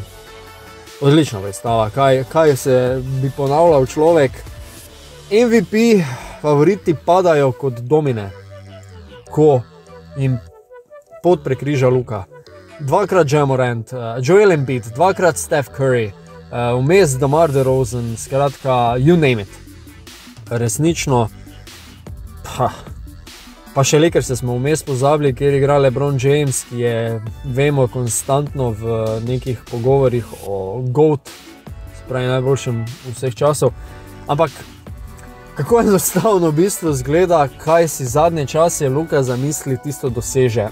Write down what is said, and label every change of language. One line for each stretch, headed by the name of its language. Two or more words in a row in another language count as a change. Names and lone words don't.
Slovenian: Odlična predstava, kaj se bi ponavljal človek. MVP favoriti padajo kot domine, ko jim pot prekriža Luka. Dvakrat Ja Morant, Joel Embiid, dvakrat Steph Curry, vmes DeMar DeRozan, skratka,
English: you name it.
Slovenian: Resnično, pa še Lakerse smo vmes pozabili, kjer igra LeBron James, ki je, vemo, konstantno v nekih pogovorih o GOAT, spravi najboljšem vseh časov, ampak kako enostavno v bistvu zgleda, kaj si zadnje čase Luka zamisli, tisto doseže.